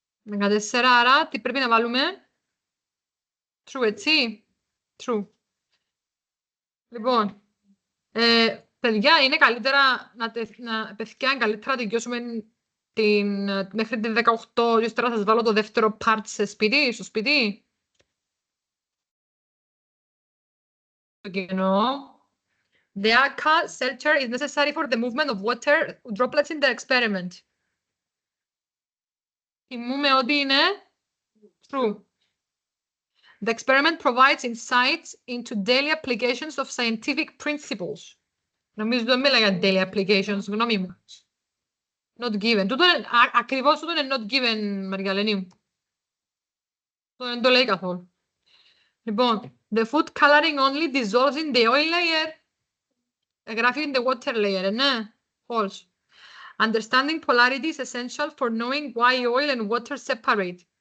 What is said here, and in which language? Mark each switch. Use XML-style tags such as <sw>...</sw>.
<el>14, άρα τι πρέπει να βάλουμε? True, έτσι? True. Λοιπόν, παιδιά, είναι καλύτερα παιδιά, καλύτερα να τελειώσουμε μέχρι την 18 και τώρα θα σας βάλω το δεύτερο part στο σπίτι. Το κοινό.</el> <en>The ACA shelter is necessary for the movement of water droplets in the experiment.</en> <el>Θυμούμε ότι είναι true.</el> <en>The experiment provides insights into daily applications of scientific principles.</en> <el>Νομίζω δεν μιλάει για</el> <en>daily applications,</en> <el>γνώμη μου.</el> <en>Not given.</en> <el>Ακριβώς τούτο είναι</el> <en>not given,</en> <el>Μαργαλενή μου. Δεν το λέει καθόλου.</el> <en>Λοιπόν, the food coloring only dissolves in the oil layer.</en> <el>Γράφει</el> <en>in the water layer, ναι. False. Understanding polarity is essential for knowing why oil and water separate.</en>